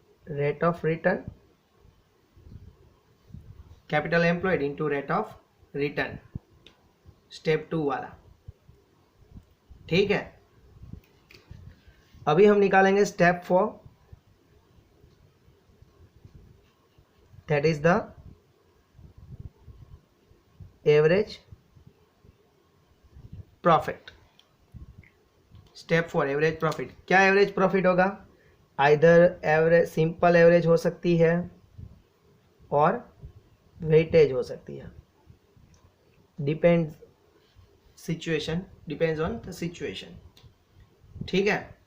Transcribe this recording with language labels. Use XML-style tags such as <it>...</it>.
<en>Rate of return, capital employed into rate of return. Step 2 वाला.</en> <hi>ठीक है, अभी हम निकालेंगे step 4.</hi> <en>that is the average profit. Step 4 average profit.</en> <hi>क्या एवरेज प्रॉफिट होगा? आइदर एवरेज, सिंपल एवरेज हो सकती है और वेटेज हो सकती है.</hi> <en>Depends on the situation.</en> <hi>ठीक है,</hi>